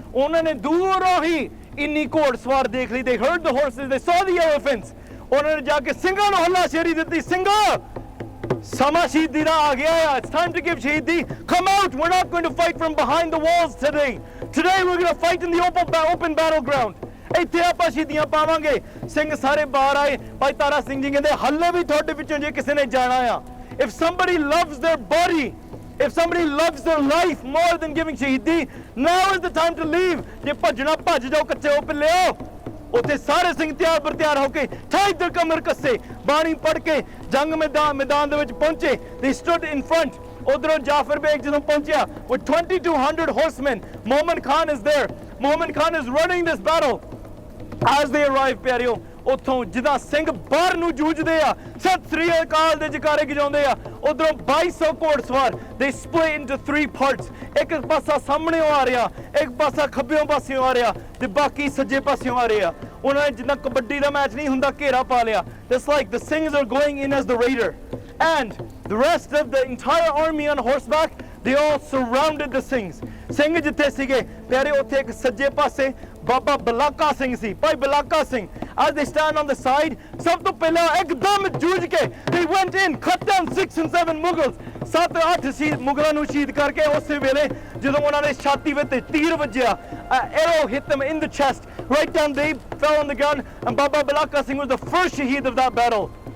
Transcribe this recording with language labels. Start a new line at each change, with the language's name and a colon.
Punjabi: ਉਹਨਾਂ ਨੇ ਦੂਰੋਂ ਹੀ ਇੰਨੀ ਘੋੜ ਸਵਾਰ ਦੇਖ ਲਈ।
English: they heard the horses, they saw the elephants।
Punjabi: ਉਹਨਾਂ ਨੇ ਜਾ ਕੇ ਸਿੰਘਾਂ ਨੂੰ ਹੱਲਾਸ਼ੇਰੀ ਦਿੱਤੀ, ਸਿੰਘੋ, ਸਮਾਂ ਸ਼ਹੀਦੀ ਦਾ ਆ ਗਿਆ ਆ।
English: it's time to give ਸ਼ਹੀਦੀ। come out, we're not going to fight from behind the walls today we're going to fight in the open battleground।
Punjabi: ਇੱਥੇ ਆਪਾਂ ਸ਼ਹੀਦੀਆਂ ਪਾਵਾਂਗੇ। ਸਿੰਘ ਸਾਰੇ ਬਾਹਰ ਆਏ। ਭਾਈ ਤਾਰਾ ਸਿੰਘ ਜੀ ਕਹਿੰਦੇ, ਹੱਲੇ ਵੀ ਤੁਹਾਡੇ ਵਿੱਚੋਂ ਜੇ ਕਿਸੇ ਨੇ ਜਾਣਾ ਆ,
English: if somebody loves their body, if somebody loves their life more than giving ਸ਼ਹੀਦੀ, now is the time to leave।
Punjabi: ਜੇ ਭੱਜਣਾ ਭੱਜ ਜਾਓ, ਕੱਚੇ ਹੋ ਪਿੱਲਿਓ। ਉੱਥੇ ਸਾਰੇ ਸਿੰਘ ਤਿਆਰ ਬਰ ਤਿਆਰ ਹੋ ਕੇ ਠਾਈ ਦਰ ਕਮਰ ਕੱਸੇ, ਬਾਣੀ ਪੜ੍ਹ ਕੇ ਜੰਗ ਮੈਦਾਨ ਦੇ ਵਿੱਚ ਪਹੁੰਚੇ।
English: they stood in front।
Punjabi: ਉਧਰੋਂ ਜਾਫਰ ਬੇਗ ਜਦੋਂ ਪਹੁੰਚਿਆ
English: with 2200 horsemen, Mohammed Khan is there। Mohammed Khan is running this battle। as they arrive
Punjabi: ਪਿਆਰਿਓ, ਉੱਥੋਂ ਜਿੱਦਾਂ ਸਿੰਘ ਬਾਹਰ ਨੂੰ ਜੂਝਦੇ ਆ, ਸਤਿ ਸ੍ਰੀ ਅਕਾਲ ਦੇ ਜਕਾਰੇ ਗਜਾਉਂਦੇ ਆ, ਉਧਰੋਂ 2200 ਘੋੜ ਸਵਾਰ
English: they split into 3 parts।
Punjabi: ਇੱਕ ਪਾਸਾ ਸਾਹਮਣੇ ਆ ਰਿਹਾ, ਇੱਕ ਪਾਸਾ ਖੱਬਿਓਂ ਪਾਸਿਓਂ ਆ ਰਿਹਾ ਤੇ ਬਾਕੀ ਸੱਜੇ ਪਾਸਿਓਂ ਆ ਰਿਹਾ। ਉਹਨਾਂ ਨੇ ਜਿੱਦਾਂ ਕਬੱਡੀ ਦਾ ਮੈਚ ਨਹੀਂ ਹੁੰਦਾ, ਘੇਰਾ ਪਾ ਲਿਆ।
English: just like the Singhs are going in as the raider and the rest of the entire army on horseback, they all surrounded the Singhs।
Punjabi: Singh ਜਿੱਥੇ ਸੀਗੇ ਪਿਆਰੇ, ਉੱਥੇ ਇੱਕ ਸੱਜੇ ਪਾਸੇ ਬਾਬਾ ਬਲਾਕਾ ਸਿੰਘ ਸੀ, ਭਾਈ ਬਲਾਕਾ Singh.
English: as they stand on the side,
Punjabi: ਸਭ ਤੋਂ ਪਹਿਲਾਂ ਇੱਕਦਮ ਜੂਝ ਕੇ
English: they went in, cut down 6 and 7 Mughals।
Punjabi: 7-8 ਮੁਗਲਾਂ ਨੂੰ ਸ਼ਹੀਦ ਕਰਕੇ ਉਸੇ ਵੇਲੇ ਜਦੋਂ ਉਹਨਾਂ ਨੇ ਛਾਤੀ ਵਿੱਚ ਤੀਰ ਵੱਜਿਆ,
English: arrow hit them in the chest, right down, they fell on the ground and Baba Balaka Singh was the first shaheed of that battle।